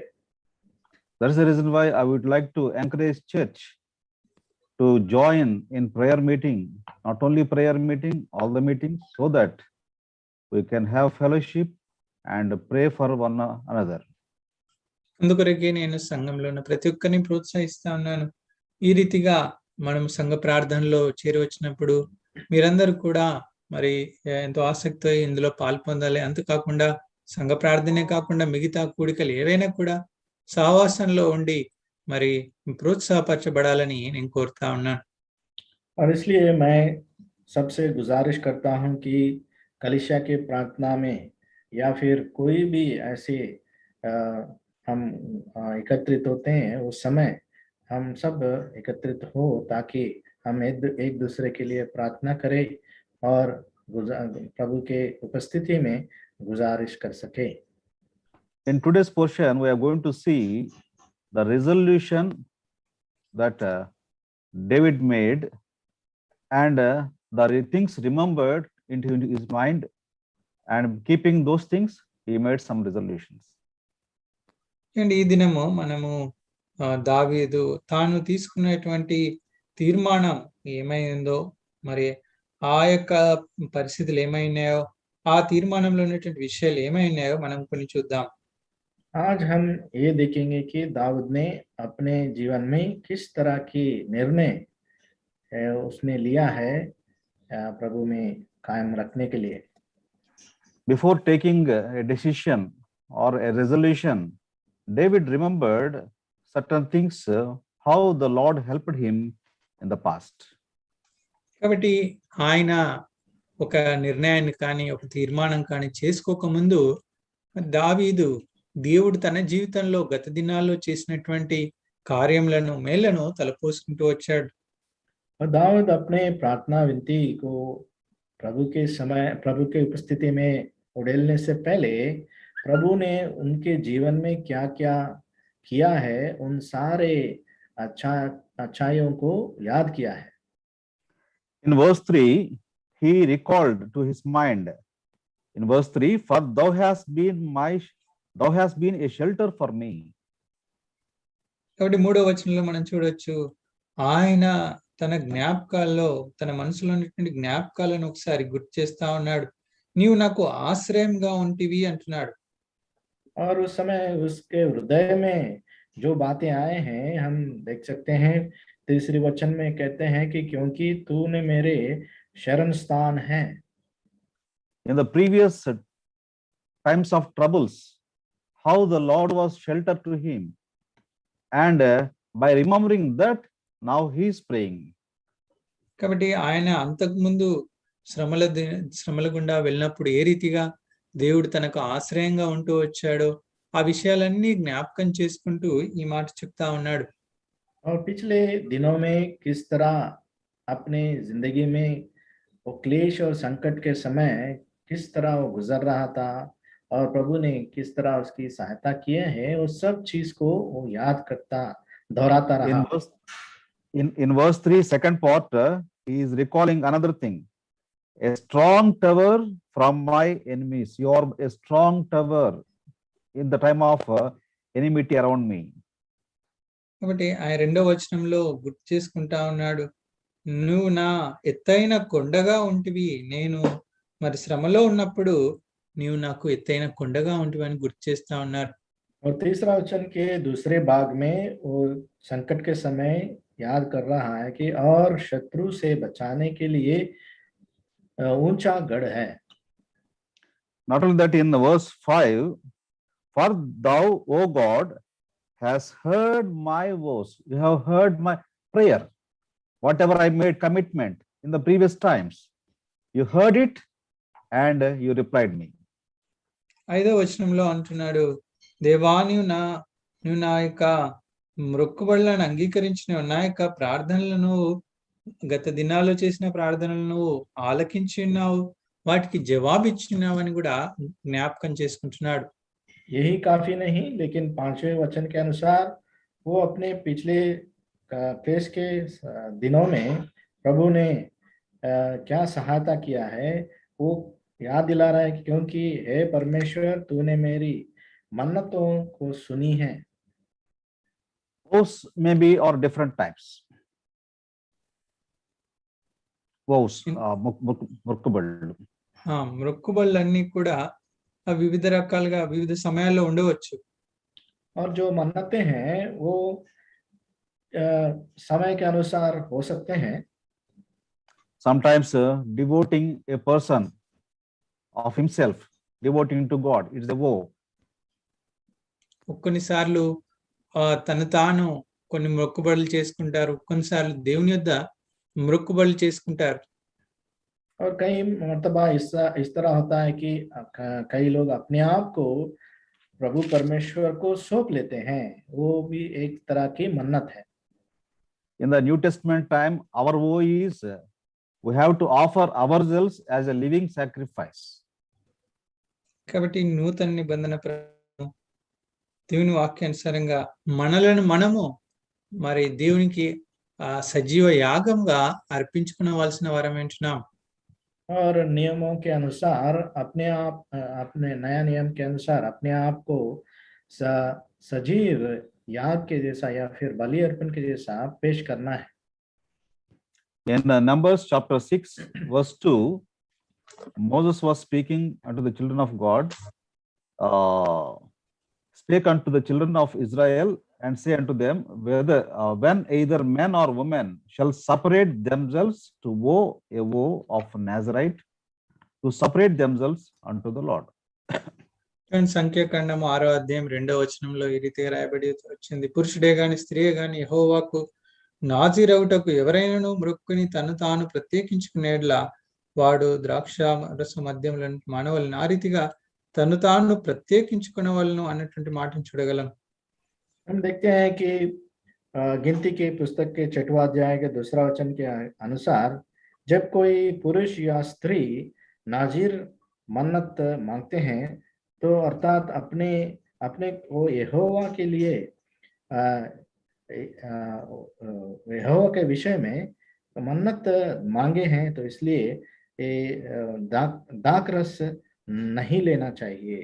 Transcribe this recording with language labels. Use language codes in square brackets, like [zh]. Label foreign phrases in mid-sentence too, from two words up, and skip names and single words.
[en] That is the reason why I would like to encourage church to join in prayer meeting, not only prayer meeting, all the meetings, so that we can have fellowship and pray for one another. [te] అందుకొరకే నేను సంఘంలో ఉన్న ప్రతి ఒక్కరిని ప్రోత్సహిస్తా ఉన్నాను. ఈ రీతిగా మనం సంఘ ప్రార్థనలో చేరి వచ్చినప్పుడు మీరందరూ కూడా మరి ఎంతో ఆసక్తితో ఇందులో పాల్పొందాలి. అంతేకాకుండా సంఘ ప్రార్థనే కాకుండా మిగతా కూడికలు ఏవైనా కూడా సహవాసంలో ఉండి మరి ప్రోత్సాహపరచబడాలని నేను కోరుతా ఉన్నాను. [hi] और इसलिए मैं सबसे गुजारिश करता हूं कि कलीसिया के प्रार्थना में या फिर कोई भी ऐसे हम एकत्रित होते हैं, उस समय हम सब एकत्रित हो ताकि हम एक दूसरे के लिए प्रार्थना करें और प्रभु के उपस्थिति में गुजारिश कर सके। [en] In today's portion, we are going to see the resolution that David made, and the things remembered into his mind, and keeping those things, he made some resolutions. [te] అండ్ ఈ దినము మనము దావీదు తాను తీసుకున్నటువంటి తీర్మానం ఏమైందో, మరి ఆ యొక్క పరిస్థితులు ఏమైనాయో, ఆ తీర్మానంలో ఉన్నటువంటి విషయాలు ఏమైనాయో మనం కొన్ని చూద్దాం. [hi] आज हम ये देखेंगे कि दाऊद ने अपने जीवन में किस तरह की निर्णय उसने लिया है प्रभु में कायम रखने के लिए। [en] Before taking a decision or a resolution, David remembered certain things, how the Lord helped him in the past. [te] కాబట్టి ఆయన ఒక నిర్ణయాన్ని కానీ ఒక తీర్మానం కానీ చేసుకోకముందు దావీదు దేవుడు తన జీవితంలో గత దినాల్లో చేసినటువంటి కార్యములను మేళ్లను తలపోసుకుంటూ వచ్చాడు. [hi] और दाऊद अपने प्रार्थना विनती को प्रभु के उपस्थिति में उड़ेलने से पहले प्रभु ने उनके जीवन में क्या क्या किया है उन सारे अच्छाइयों को याद किया है. [en] In verse 3, he recalled to his mind, in verse 3, for thou hast been a shelter for me. [te] కాబట్టి 3వ వచనంలో మనం చూడొచ్చు, ఆయన తన జ్ఞాపకాల్లో తన మనసులో ఉన్నటువంటి జ్ఞాపకాలను ఒకసారి గుర్తు చేస్తా ఉన్నాడు. నీవు నాకు ఆశ్రయంగా ఉంటివి అంటున్నాడు. [hi] और उस समय उसके हृदय में जो बातें आए हैं हम देख सकते हैं. तीसरी वचन में कहते हैं कि क्योंकि तूने मेरे शरण स्थान है. [en] In the previous times of troubles, how the Lord was shelter to him, and by remembering that, now he is praying. [te] కాబట్టి ఆయన అంతకుముందు శ్రమల గుండా వెళ్ళినప్పుడు ఏ రీతిగా దేవుడు తనకు ఆశ్రయంగా ఉంటూ వచ్చాడో ఆ విషయాలన్నీ జ్ఞాపకం చేసుకుంటూ ఈ మాట చెప్తా ఉన్నాడు. [hi] और पिछले दिनों में किस तरह अपने जिंदगी में वो क्लेश और संकट के समय किस तरह वो गुजर रहा था और प्रभु ने किस तरह उसकी सहायता किए हैं, वो सब चीज को वो याद करता दोहराता रहा. [en] In verse 3, second part, he is recalling another thing. A strong tower from my enemies. You are a strong tower in the time of enmity around me. [te] కాబట్టి ఆయన 2వ వచనంలో గుర్తు చేసుకుంటా ఉన్నాడు, నువ్వు నా ఎత్తైన కొండగా ఉంటివి, నేను మరి శ్రమలో ఉన్నప్పుడు నీవు నాకు ఎత్తైన కొండగా ఉంటివి అని గుర్తు చేస్తా ఉన్నారు. [hi] और तीसरा वचन के दूसरे भाग में वो संकट के समय याद कर रहा है कि और शत्रु से बचाने के लिए ऊंचा गढ़ है. [en] Not only that, in verse 5, for thou, O God, has heard my voice. You have heard my prayer. Whatever I made commitment in the previous times, you heard it and you replied me. [te] 5వ వచనంలో అంటున్నాడు, దేవా నువ్వు నా యొక్క మొక్కుబడులను అంగీకరించిన, నా యొక్క ప్రార్థనలను గత దినాల్లో చేసిన ప్రార్థనలను ఆలకించి ఉన్నావు, వాటికి జవాబిచ్చున్నావు అని కూడా జ్ఞాపకం చేసుకుంటున్నాడు. [hi] यही काफी नहीं, लेकिन 5वें वचन के अनुसार वो अपने पिछले क्लेश के दिनों में प्रभु ने क्या सहायता किया है वो याद दिला रहा है, क्योंकि हे परमेश्वर तूने मेरी मन्नतों को सुनी है. [en] Vows may be or different types. Vows, [te] మొక్కుబడులు. మొక్కుబడులన్నీ కూడా వివిధ రకాలుగా వివిధ సమయాల్లో ఉండవచ్చు. [hi] और जो मन्नतें हैं वो समय के अनुसार हो सकते हैं. [en] Sometimes devoting a person of himself, devoting to God, it's a vow. [te] కొన్నిసార్లు తను తాను కొన్ని మొక్కుబడులు చేసుకుంటారు, కొన్నిసార్లు దేవుని యొద్ద మొక్కుబడులు చేసుకుంటారు. [hi] और कई मर्तबा इस तरह होता है कि कई लोग अपने आप को प्रभु परमेश्वर को सौंप लेते हैं, वो भी एक तरह की मन्नत है. [en] In the New Testament time, our vow is we have to offer ourselves as a living sacrifice. [te] కాబట్టి నూతన నిబంధన దేవుని వాక్యానుసారంగా మనలను మనము మరి దేవునికి సజీవ యాగంగా అర్పించుకునవలసిన వారం ఏంటున్నాం. [hi] और नियमों के अनुसार अपने नया नियम के अनुसार अपने आप को सजीव याग के जैसा या फिर बलि अर्पण के जैसा पेश करना है. [en] In Numbers chapter 6 verse 2, Moses was speaking unto the children of God, spake unto the children of Israel and say unto them, whether when either man or woman shall separate themselves to vow a vow of Nazarite to separate themselves unto the Lord. [te] సంఖ్యాకాండము 6వ అధ్యాయం 2వ వచనంలో ఈ రీతిగా రాయబడి వచ్చింది. పురుషుడే గాని స్త్రీయే గాని యెహోవాకు నాజీరవుటకు ఎవరైనాను మొక్కుని తను తాను ప్రత్యేకించుకునేట్లా వాడు ద్రాక్ష రస మద్యములను మానవలను ఆ రీతిగా తను తాను ప్రత్యేకించుకునేవాళ్ళను అన్నటువంటి మాటను చూడగలం. [hi] हम देखते हैं कि गिनती के पुस्तक के 6वां अध्याय के 2रा वचन के अनुसार जब कोई पुरुष या स्त्री नाजीर मन्नत मांगते हैं तो अर्थात अपने अपने को यहोवा के लिए यहोवा के विषय में मन्नत मांगे हैं, तो इसलिए दाक रस नहीं लेना चाहिए.